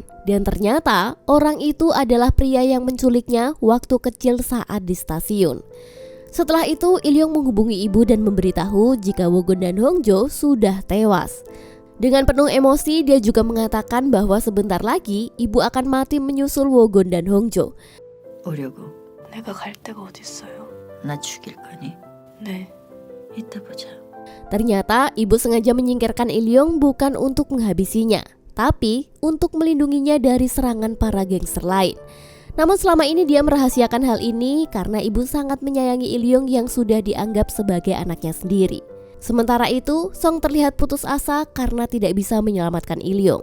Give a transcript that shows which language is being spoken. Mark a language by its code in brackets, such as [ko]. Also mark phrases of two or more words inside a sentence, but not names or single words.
[id] Dan ternyata orang itu adalah pria yang menculiknya waktu kecil saat di stasiun. Setelah itu Ilyong menghubungi ibu dan memberitahu jika Wogon dan Hongjo sudah tewas. Dengan penuh emosi dia juga mengatakan bahwa sebentar lagi ibu akan mati menyusul Wogon dan Hongjo. [ko] 오려고. 내가 갈 데가 어딨어요? 나 죽일 거니? 네. 이따 보자. [id] Ternyata ibu sengaja menyingkirkan Ilyong bukan untuk menghabisinya, tapi untuk melindunginya dari serangan para gangster lain. Namun selama ini dia merahasiakan hal ini karena ibu sangat menyayangi Ilyong yang sudah dianggap sebagai anaknya sendiri. Sementara itu, Song terlihat putus asa karena tidak bisa menyelamatkan Ilyong.